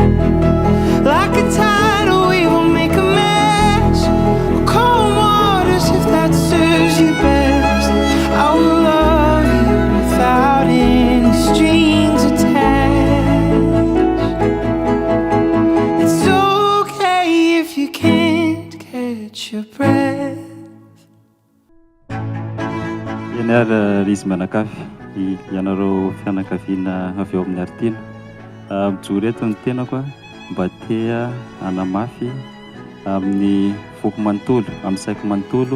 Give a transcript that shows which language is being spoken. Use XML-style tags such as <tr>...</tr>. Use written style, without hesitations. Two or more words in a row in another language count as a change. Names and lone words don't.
<en>Like a tidal wave will make a mess, or cold waters if that serves you best. I will love you without any strings attached. It's okay if you can't catch your breath.</en> <mg>Ianareo izy manakafy ianareo fianakaviana avy eo amin'ny Heritiana. Mijory eto ny tenako mba tea anamafy amin'ny foko manontolo, amin'ny saiko manontolo.</mg>